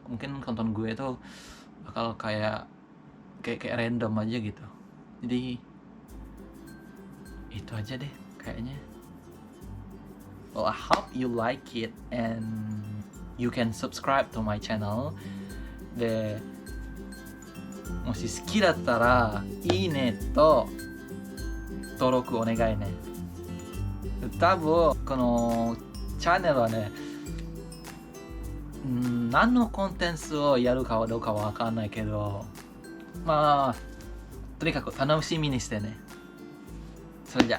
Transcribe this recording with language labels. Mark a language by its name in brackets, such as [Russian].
[Indonesian] Mungkin konten gue itu bakal kayak random aja gitu. Jadi itu aja deh kayaknya. [English] Well, I hope you like it and you can subscribe to my channel. [Japanese] で、もし好きだったらいいねと登録お願いね。多分このチャンネルはね、何のコンテンツをやるかはどうかはわかんないけど、まあとにかく楽しみにしてね。それじゃ。